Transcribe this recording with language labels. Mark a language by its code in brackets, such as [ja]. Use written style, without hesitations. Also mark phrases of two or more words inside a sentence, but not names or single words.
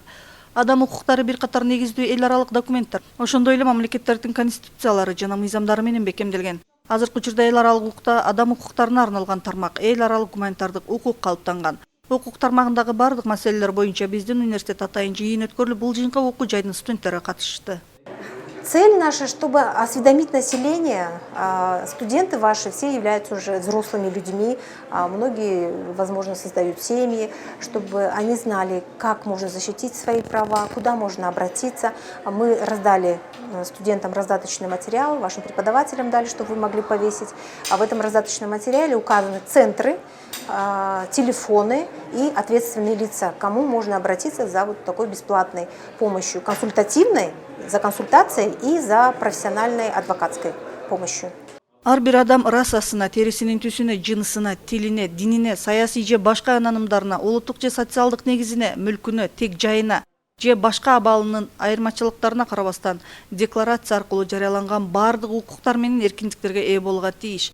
[ky] Адам укуктары бир катар негиздүү эл аралык документтер, ошондой эле мамлекеттердин конституциялары жана мыйзамдары менен бекемделген. Азыркы учурда эл аралык укукта адам укуктарына арналган тармак, эл аралык гуманитардык укук калыптанган. Укук тармагындагы бардык маселелер боюнча биздин университет атайын жыйын өткөрүлүп, бул жыйынга окуу жайдын студенттери катышты. [ru] Цель наша, чтобы осведомить население. Студенты ваши все являются уже взрослыми людьми, многие, возможно, создают семьи, чтобы они знали, как можно защитить свои права, куда можно обратиться. Мы раздали студентам раздаточный материал, вашим преподавателям дали, чтобы вы могли повесить. А в этом раздаточном материале указаны центры, телефоны и ответственные лица, к кому можно обратиться за вот такой бесплатной помощью, консультативной, за консультацией и за профессиональной адвокатской помощью. [ky] Ар бир адам расасына, терисинин түсүнө, жынысына, тилине, динине, саясий же башка ананымдарына, улуттук же социалдык негизине, мүлкүнө, тек жайына же башка абалынын айырмачылыктарына карабастан декларация аркылуу жарыяланган бардык укуктар менен эркиндиктерге ээ болууга тийиш.